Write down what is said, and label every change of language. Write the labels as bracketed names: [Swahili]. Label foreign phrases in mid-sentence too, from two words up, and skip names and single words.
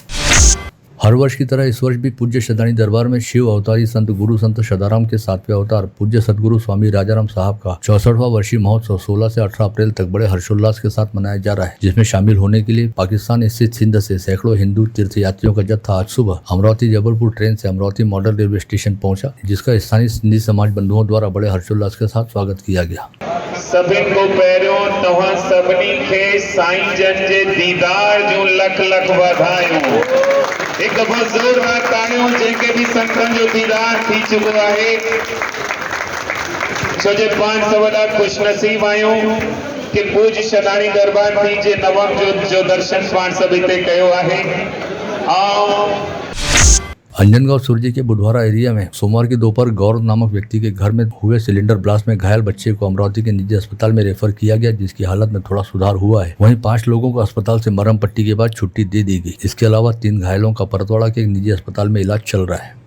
[Hindi] हर वर्ष की तरह इस वर्ष भी पूज्य शदानी दरबार में शिव अवतारी संत गुरु संत सदाराम के 7वें अवतार पूज्य सदगुरु स्वामी राजाराम साहब का 64वां वर्षीय महोत्सव 16 से 18 अप्रैल तक बड़े हर्षोल्लास के साथ मनाया जा रहा है, जिसमें शामिल होने के लिए पाकिस्तान स्थित सिंध से सैकड़ों हिंदू तीर्थयात्रियों का जत्था आज सुबह अमरावती जबलपुर ट्रेन से अमरावती मॉडल रेलवे स्टेशन पहुंचा, जिसका स्थानीय सिंधी समाज बंधुओं द्वारा बड़े हर्षोल्लास के साथ स्वागत किया गया. [Sindhi] सभिन को पैरों तव्हां सभिनी खे साईं जन जे दीदार जूं लख लख वाधायूं. एक दफ़ो ज़ोरदार तालियूं जंहिंखे बि संतनि जो दीदार थी चुको आहे. छो जे पाण त वॾा ख़ुशनसीब आहियूं कि पूज्य शदानी दरबार थी जे नवम जो दर्शन पाण सभु हिते कयो आहे. ऐं [Hindi] अंजनगांव सुरजी के बुधवारा एरिया में सोमवार की दोपहर गौरव नामक व्यक्ति के घर में हुए सिलेंडर ब्लास्ट में घायल बच्चे को अमरावती के निजी अस्पताल में रेफर किया गया, जिसकी हालत में थोड़ा सुधार हुआ है. वहीं 5 लोगों को अस्पताल से मरहम पट्टी के बाद छुट्टी दे दी गई. इसके अलावा 3 घायलों का परतवाड़ा के एक निजी अस्पताल में इलाज चल रहा है.